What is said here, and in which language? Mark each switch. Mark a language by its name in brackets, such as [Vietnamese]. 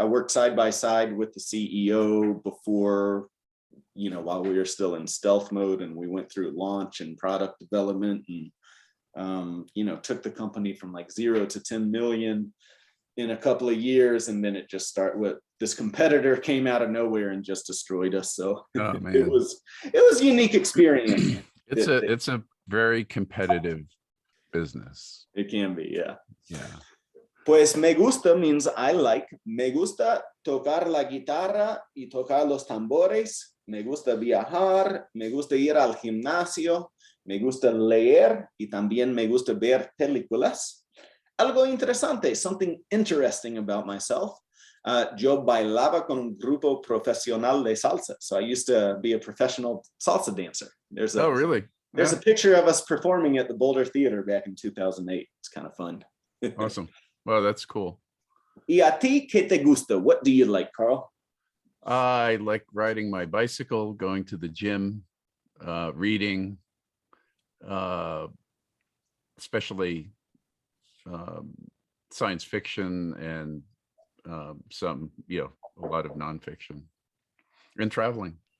[English] I worked side by side with the CEO before, while we were still in stealth mode, and we went through launch and product development, and took the company from like 0 to 10 million in a couple of years, and then it just started with this competitor came out of nowhere and just destroyed us. So it was a unique experience. It's a very competitive business. It can be, yeah. Yeah. [Spanish] Pues me gusta [English] means I like. [Spanish] Me gusta tocar la guitarra y tocar los tambores. Me gusta viajar. Me gusta ir al gimnasio. Me gusta leer y también me gusta ver películas. Algo interesante, [English] something interesting about myself. [Spanish] Yo bailaba con un grupo profesional de salsa. [English] So I used to be a professional salsa dancer. Oh, really? There's a picture of us performing at the Boulder Theater back in 2008. It's kind of fun. Awesome. Well, that's cool. [Spanish] ¿Y a ti qué te gusta? [English] What do you like, [Spanish] Karl? [English] I like riding my bicycle, going to the gym, reading, especially science fiction and some, a lot of nonfiction, and traveling.